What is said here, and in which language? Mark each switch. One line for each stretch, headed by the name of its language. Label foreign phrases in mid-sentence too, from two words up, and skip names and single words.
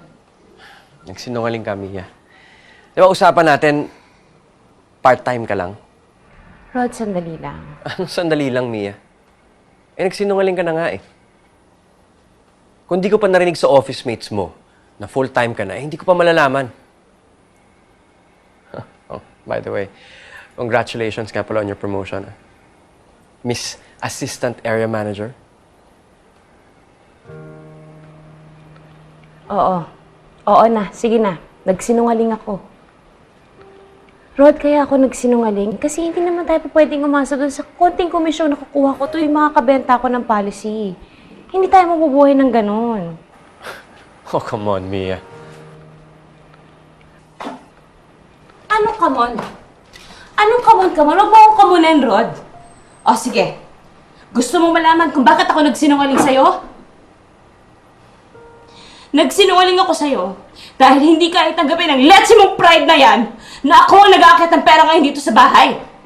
Filipino: Nagsinungaling ka, Mia. Di ba usapan natin, part-time ka lang? Rod, sandali lang. Anong sandali lang, Mia? Nagsinungaling ka na nga eh. Kung di ko pa narinig sa
English: office mates
Filipino: mo na full-time ka na, hindi ko pa malalaman.
English: Oh, by the way, congratulations
Filipino: nga pala
English: on your promotion. Miss Assistant Area Manager.
Filipino: Oo. Oo na. Sige na. Nagsinungaling ako. Rod, kaya ako nagsinungaling kasi hindi naman tayo pwedeng umasa doon sa konting komisyon na kukuha ko to yung mga kabenta ko ng policy. Hindi tayo mabubuhay ng ganun.
English: Oh, come on, Mia.
Filipino: Anong
English: come on?
Filipino: Anong
English: come on?
Filipino: Huwag mo akong kamunin, Rod. O, sige. Gusto mo malaman kung bakit ako nagsinungaling sa'yo? Nagsinungaling ako sa'yo dahil hindi ka itanggapin ang letsi mong pride na yan na ako ang nag-aakit ng pera ngayon dito sa bahay.